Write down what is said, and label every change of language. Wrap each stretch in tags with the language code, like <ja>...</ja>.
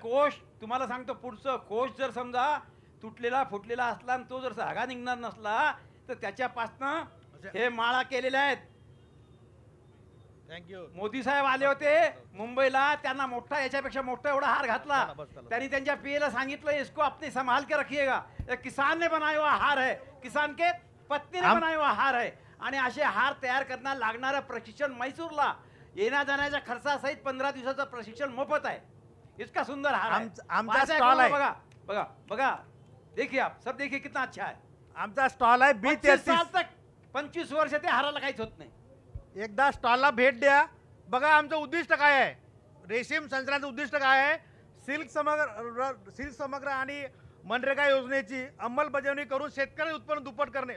<mr>कोश तुम्हाला सांगतो, पुढचं कोश जर समजा तुटलेला फुटलेला असला आणि तो जर धागा निघणार नसला तर त्याच्यापासनं हे माळा केलेल्या आहेत. थँक्यू. मोदी साहेब आले होते मुंबईला, त्यांना मोठा, याच्यापेक्षा मोठा एवढा हार घातला. त्यांनी त्यांच्या पीएला सांगितलं, इसको अपने संभाल के रखिएगा, किसान ने बनाया हुआ हार है, किसान के पत्नी ने बनाया हुआ हार है. आणि असे हार तयार करण्याला लागणारं प्रशिक्षण मैसूरला येण्या जाण्याच्या खर्चासहित 15 दिवसाचं प्रशिक्षण मोफत आहे. इतका सुंदर हार आहे. आमचा स्टॉल आहे. बघा बघा बघा,</mr> <hi>देखिए आप सब, देखिए कितना अच्छा है.</hi> <mr>आमचा स्टॉल आहे</mr> <hi>25 साल तक,</hi> <mr>25 वर्ष ते हाराला काहीच होत नाही. एकदा स्टॉलला भेट द्या. बघा आमचं उद्दिष्ट काय आहे, रेशीम संचालनाचं उद्दिष्ट काय आहे. सिल्क समग्र आणि मनरेगा योजनेची अंमलबजावणी करून शेतकरी उत्पन्न दुप्पट करणे.</mr>